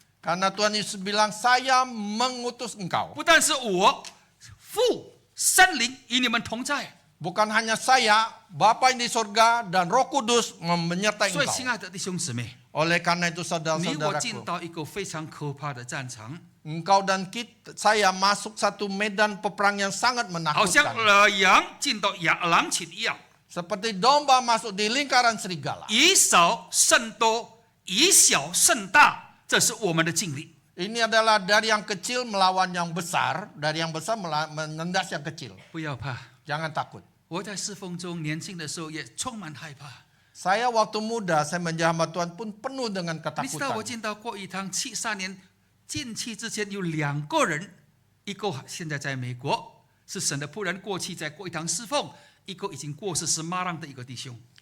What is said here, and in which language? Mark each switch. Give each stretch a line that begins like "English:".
Indonesian: Karena Tuhan Yesus bilang, saya mengutus engkau.
Chinese: 不但是我，父圣灵与你们同在。”
Indonesian: Bukan hanya saya, Bapa yang di surga dan Roh Kudus menyertai
Chinese: 所以，
Indonesian: engkau.
Chinese: 亲爱的弟兄姊妹，
Indonesian: Oleh karena itu
Chinese: 你我进
Indonesian: saudara-saudaraku,
Chinese: 到一个非常可怕的战场，
Indonesian: engkau dan saya masuk satu medan peperang yang sangat
Chinese: 好像
Indonesian: menakutkan.
Chinese: 羊进到狼群一样，
Indonesian: Seperti domba masuk di lingkaran serigala.
Chinese: 以少胜多，以小胜大，这是我们的经历。
Indonesian: Ini adalah dari yang kecil melawan yang besar, dari yang besar menendas yang kecil.
Chinese: 不要怕，
Indonesian: Jangan takut.
Chinese: 我在侍奉中年轻的时候也充满害怕。
Indonesian: Saya waktu muda, saya menjamah Tuhan pun penuh dengan
Chinese: 你知道我
Indonesian: ketakutan.
Chinese: 进到过一堂73年进去之前有2个人，一个现在在美国是神的仆人，过去在过一堂侍奉，一个已经过世是马浪的一个弟兄。